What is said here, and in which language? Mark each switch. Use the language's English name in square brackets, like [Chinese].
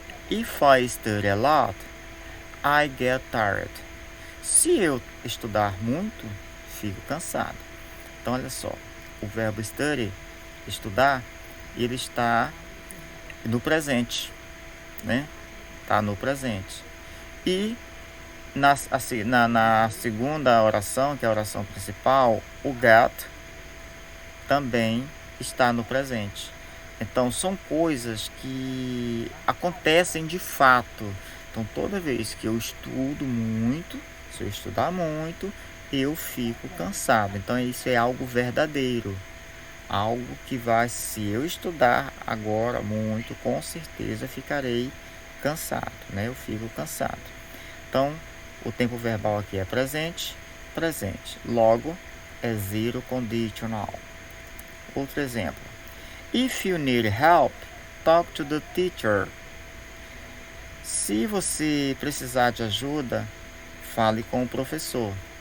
[English] If I study a lot, I get tired. [Portuguese] Se eu estudar muito, fico cansado. Então, olha só, o verbo study, estudar, ele está no presente, né? Está no presente. E na segunda oração, que é a oração principal, o get também está no presente. Então, são coisas que acontecem de fato. Então, toda vez que eu estudo muito, se eu estudar muito, eu fico cansado. Então, isso é algo verdadeiro. Algo que vai, se eu estudar agora muito, com certeza ficarei cansado, né? Eu fico cansado. Então, o tempo verbal aqui é presente, presente. Logo, é zero conditional. Outro exemplo. [English] If you need help, talk to the teacher. [Portuguese] Se você precisar de ajuda, fale com o professor.